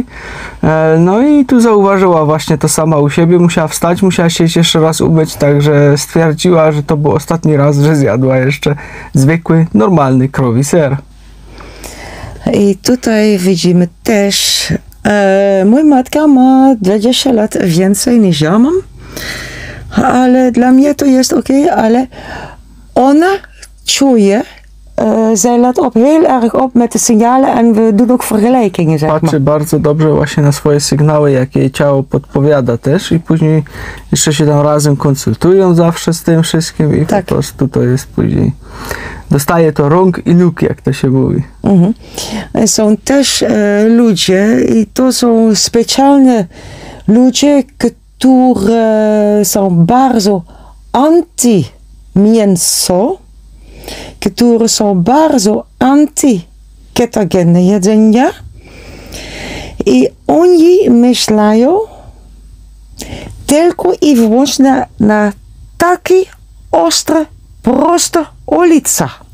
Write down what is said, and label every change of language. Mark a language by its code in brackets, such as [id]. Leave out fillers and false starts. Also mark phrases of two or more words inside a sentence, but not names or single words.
[pl] No i tu zauważyła właśnie to sama u siebie, musiała wstać, musiała się jeszcze raz umyć, także stwierdziła, że to był ostatni raz, że zjadła jeszcze zwykły, normalny krowi ser. I tutaj widzimy też, mój matka ma 20 lat więcej niż ja mam, ale dla mnie to jest ok, ale ona czuje, [nl] zij let heel erg op met de signalen en we doen ook vergelijkingen, zeg [pl] Patrzy [nl] maar. [pl] bardzo dobrze właśnie na swoje sygnały, jakie jej ciało podpowiada też i później jeszcze się tam razem konsultują zawsze z tym wszystkim i Tak. po prostu to jest później, dostaje to rąk i nóg, jak to się mówi. Są też ludzie i to są specjalne ludzie, którzy są bardzo anti-mięso, które są bardzo anty-ketogenne jedzenia i oni myślają tylko i wyłącznie na taki ostre, proste ulica.